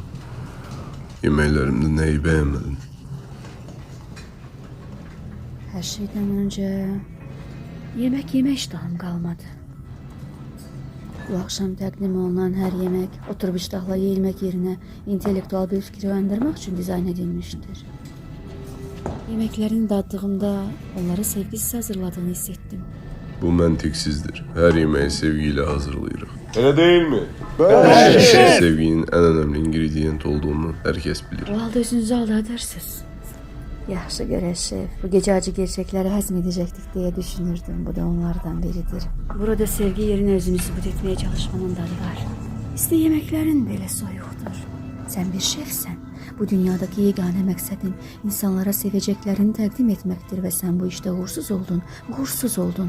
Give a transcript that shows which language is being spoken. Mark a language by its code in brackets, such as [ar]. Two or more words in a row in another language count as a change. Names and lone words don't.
[tr] Yemeklerimde neyi beğenmedin? [az] Hər şeydən öncə yemək yemək iştahım qalmadı. Bu axşam təqdim olunan hər yemək oturub iştahla yeyilmək yerinə intellektual bir fikri uyandırmaq üçün dizayn edilmişdir. Yeməklərini daddığımda onları sevgisiz hazırladığını hiss ettim. Bu məntiqsizdir. [tr] Her yemeği sevgiyle hazırlayırıq. Öyle değil mi? Her şey sevginin en önemli ingredient olduğunu herkes bilir. [az] O halda özünüzü aldadırsınız. Yaxşı görək şef, bu gecə acı gerçəkləri həzm edəcəkdik deyə düşünürdüm. Bu da onlardan biridir. [tr] Burada sevgi yerine özünü sübut etmeye çalışmanın dadı var. [az] İşte yeməklərin belə soyuqdur. Sən bir şefsən. Bu dünyadaki yegane məqsədin insanlara seveceklerini təqdim etməkdir və sən bu işdə uğursuz oldun, uğursuz oldun.